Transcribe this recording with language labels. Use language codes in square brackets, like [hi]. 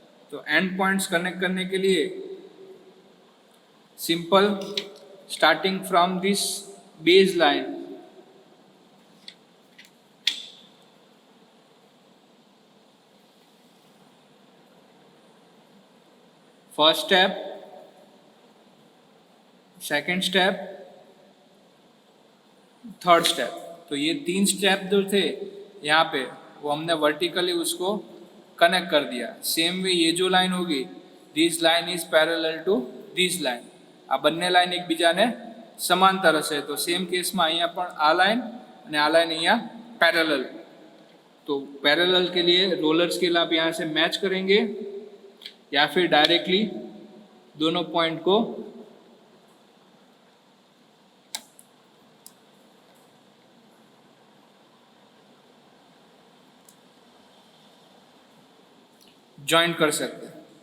[hi] तो and points connect करने के लिए simple [en] Starting from this base line first step, second step, third step. [hi] तो ये 3 स्टेप जो थे यहाँ पे वो हमने वर्टिकली उसको कनेक्ट कर दिया. सेम वे ये जो लाइन होगी [en] This line is parallel to this line. [gu] आ બંને લાઈન એકબીજાને સમાંતર હશે. તો સેમ કેસમાં અહીંયા પણ આ લાઈન અને આ લાઈન અહીંયા पैरेलल. [hi] तो पैरेलल के लिए रोलर स्केल आप यहाँ से मैच करेंगे या फिर डायरेक्टली दोनों पॉइंट को ज्वाइन कर सकते हैं.